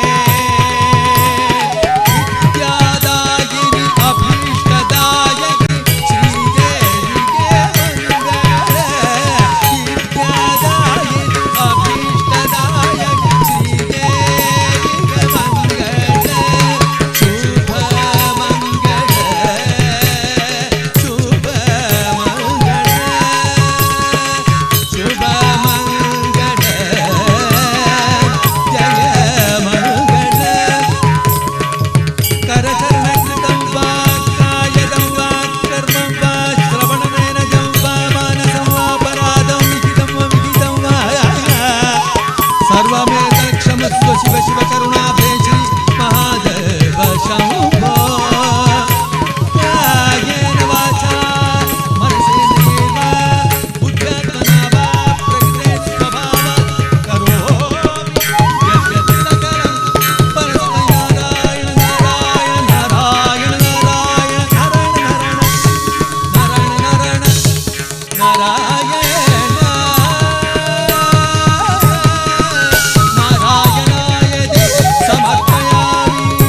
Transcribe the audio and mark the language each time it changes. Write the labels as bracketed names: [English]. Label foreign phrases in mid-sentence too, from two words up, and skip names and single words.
[Kannada] ವಿದ್ಯಾದಾಯಿನಿ ಅಭೀಷ್ಟದಾಯಕಿ ಶ್ರೀದೇವಿಗೆ ಮಂಗಳ ವಿದ್ಯಾದಾಯಿನಿ ಅಭೀಷ್ಟದಾಯಕಿ ಶ್ರೀದೇವಿಗೆ ಮಂಗಳ ಶುಭ ಮಂಗಳ [Sanskrit] ಶುಭ ಮಂಗಳ ಶುಭ ಮಂಗಳ ಜಯ ಮಂಗಳ ಕರಕರ್ಣಕೃತಂ ವಾ ಕಾಯದಂ ವಾ ಕರ್ಮಂ ವಾ ಶ್ರವಣಮೇನಜಂ ವಾ ಮಾನಸಂ ವಾ ಪರಾದಂ ಲಿಖಿತಂ ವಾ ವಿಹಿತಂ ವಾ ಸರ್ವಮೇತ ಕ್ಷಮಸ್ವ ಶಿವ ಶಿವ ಕರುಣಾಭೇ ಶ್ರೀ ಮಹಾದೇವ ಶಂಭೋ ಕಾಯೇನ ವಾಚಾ ಮನಸೇಂದ್ರಿಯೇರ್ವಾ ಬುದ್ಧ್ಯಾತ್ಮನಾ ವಾ ಪ್ರಕೃತೆ ಸ್ವಭಾವಾತ್ ಕರೋಮಿ ಯದ್ಯತ್ ಸಕಲಂ ಪರಸ್ಮೈ ನಾರಾಯಣ ನಾರಾಯಣ ನಾರಾಯಣ ನಾರಾಯಣ ನಾರಾಯಣ ನಾರಾಯಣ ನಾರಾಯಣಾಯ ಸಮರ್ಪಯಾಮಿ.